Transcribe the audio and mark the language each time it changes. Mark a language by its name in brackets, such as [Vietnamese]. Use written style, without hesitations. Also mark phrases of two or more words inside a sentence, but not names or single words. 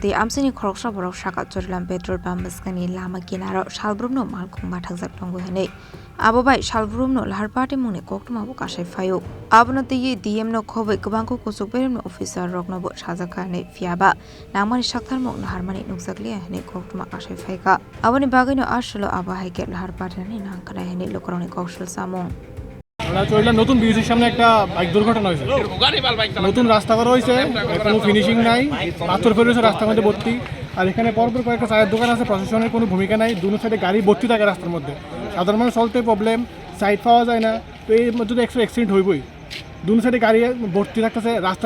[Kok Borok] ti Mankha Khoroksa Borok Saka Charilam Petrol Pump Bwskani lama kinaro salbrumno Malkhung Mathakjak tongo hene Abobai salbrumno Lahar Patimwng ni Koktwma bo kasai phaio abono ti DM no khobai kwbangko kusuk beremno officer rokno bo sajakha ne fiaba nangmani saktharmok naharmani nukjakliya hene Koktwma kasai phaika aboni bagino aslo aba haike Lahar Patimwng nangkara hene lokoroni koksul samung [Bangla] চরিলাম নতুন ব্রিজের সামনে একটা বাইক দুর্ঘটনা হয়েছে নতুন রাস্তা করা হয়েছে কোনো ফিনিশিং নাই পাথর ফেলেছে রাস্তার মধ্যে ভর্তি আর এখানে পরপর কয়েকটা চায়ের দোকান আছে প্রশাসনের কোনো ভূমিকা নাই দুনো সাইডে গাড়ি ভর্তি থাকে রাস্তার মধ্যে সাধারণ মানুষ চলতে প্রবলেম সাইড পাওয়া যায় না তো এর মধ্যে তো একশো অ্যাক্সিডেন্ট হইবই দুনো সাইডে গাড়ি ভর্তি থাকতেছে রাস্তার